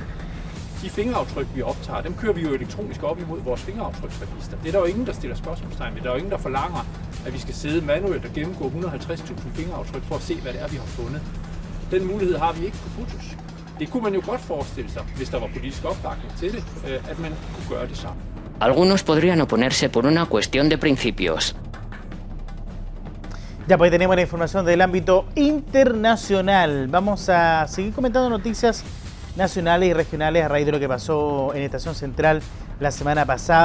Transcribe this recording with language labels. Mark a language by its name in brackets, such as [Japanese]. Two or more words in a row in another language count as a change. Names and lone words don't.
[Danish] De fingeraftryk, vi optager, dem kører vi jo elektronisk op imod vores fingeraftryksregister. Det er der jo ingen, der stiller spørgsmålstegn ved. Der er jo ingen, der forlanger, at vi skal sidde manuelt og gennemgå 150.000 fingeraftryk for at se, hvad det er, vi har fundet. Den mulighed har vi ikke på fotos. Det kunne man jo godt forestille sig, hvis der var politisk opbakning til det, at man kunne gøre det samme. [Spanish] Algunos podrían oponerse por una cuestión de principios. Ya, pues tenemos la información del ámbito internacional. Vamos a seguir comentando noticias nacionales y regionales a raíz de lo que pasó en Estación Central la semana pasada.